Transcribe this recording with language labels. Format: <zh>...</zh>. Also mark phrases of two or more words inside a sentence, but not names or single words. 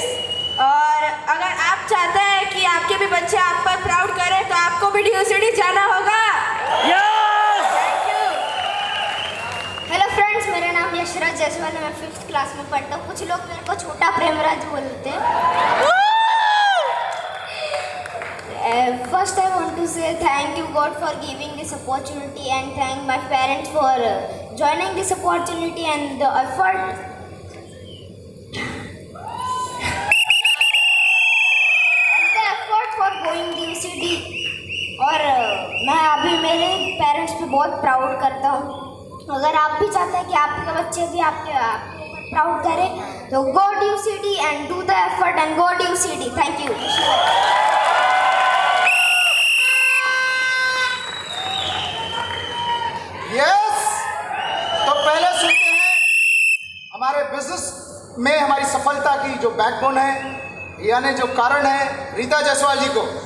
<hi>और अगर आप चाहते हैं कि आपके भी बच्चे आप पर प्राउड करें तो आपको भी DUCD जाना होगा।</hi> <en>Thank you. Hello friends,</en> <hi>मेरा नाम यशराज जायसवाल है। मैं 5th क्लास में पढ़ता हूँ। कुछ लोग मेरे को छोटा प्रेमराज बोलते हैं।</hi> <en>First I want to say thank you God for giving this opportunity and thank my parents for joining this opportunity and the effort for going DUCD।</en> <hi>और मैं अभी मेरे पेरेंट्स पे बहुत प्राउड करता हूँ। अगर आप भी चाहते हैं कि आपके बच्चे भी आपके ऊपर प्राउड करें तो</hi> <en>go DUCD and do the effort and go DUCD। Thank you.</en> <hi>यस, तो पहले सुनते हैं हमारे बिजनेस में हमारी सफलता की जो बैकबोन है यानी जो कारण है, रीता जायसवाल जी को।</hi>